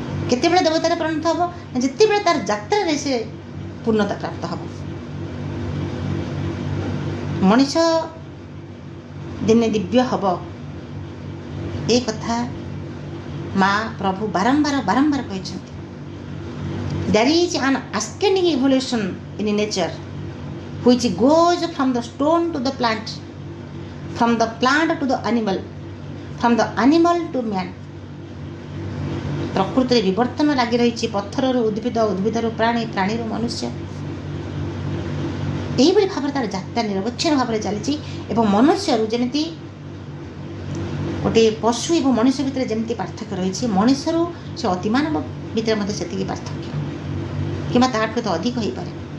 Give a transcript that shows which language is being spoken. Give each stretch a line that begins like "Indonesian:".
Odia: କେତେବେଳେ ଦେବତାରେ ପରିଣତ ହେବ? ଯେତେବେଳେ ତାର ଯାତ୍ରାରେ ସେ ପୂର୍ଣ୍ଣତା ପ୍ରାପ୍ତ ହେବ। ମଣିଷ ଦିନେ ଦିବ୍ୟ ହେବ, ଏ କଥା ମା ପ୍ରଭୁ ବାରମ୍ବାର କହିଛନ୍ତି।
English: There is an ascending evolution in nature which goes from the stone to the plant, from the plant to the animal, from the animal to man.
Odia: ପ୍ରକୃତିରେ ବିବର୍ତ୍ତନ ଲାଗି ରହିଛି, ପଥରରୁ ଉଦ୍ଭିଦ, ଉଦ୍ଭିଦରୁ ପ୍ରାଣୀ, ପ୍ରାଣୀରୁ ମନୁଷ୍ୟ। ଏହିଭଳି ଭାବରେ ତାର ଯାତ୍ରା ନିରବଚ୍ଛିନ୍ନ ଭାବରେ ଚାଲିଛି। ଏବଂ ମନୁଷ୍ୟରୁ ଯେମିତି ଗୋଟିଏ ପଶୁ ଏବଂ ମଣିଷ ଭିତରେ ଯେମିତି ପାର୍ଥକ୍ୟ ରହିଛି, ମଣିଷରୁ ସେ ଅତିମାନବ ଭିତରେ ମଧ୍ୟ ସେତିକି ପାର୍ଥକ୍ୟ, କିମ୍ବା ତାଠୁ ତ ଅଧିକ ହୋଇପାରେ।